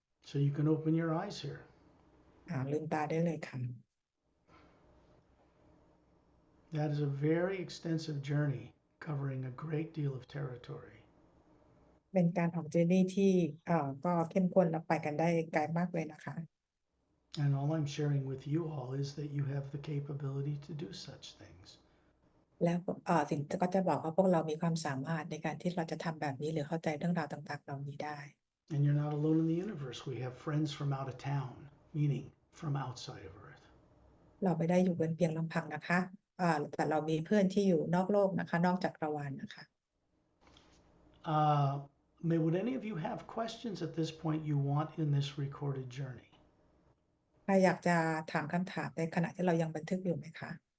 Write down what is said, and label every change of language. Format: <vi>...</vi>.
<en>So you can open your eyes here.</en> <th>ลืมตาได้เลยค่ะ</th> <en>That is a very extensive journey covering a great deal of territory.</en> <th>เป็นการออกเจอร์นี่ที่ก็เข้มข้นและไปกันได้ไกลมากเลยนะคะ</th> <en>And all I'm sharing with you all is that you have the capability to do such things.</en> <th>แล้วสิ่งที่ก็จะบอกว่าพวกเรามีความสามารถในการที่เราจะทำแบบนี้หรือเข้าใจเรื่องราวต่างๆเหล่านี้ได้</th> <en>And you're not alone in the universe. We have friends from out of town, meaning from outside of Earth.</en> <th>เราไม่ได้อยู่บนเพียงลำพังนะคะแต่เรามีเพื่อนที่อยู่นอกโลกนะคะนอกจักรวาลนะคะ</th> <en>Would any of you have questions at this point you want in this recorded journey?</en> <th>ใครอยากจะถามคำถามในขณะที่เรายังบันทึกอยู่ไหมคะ</th>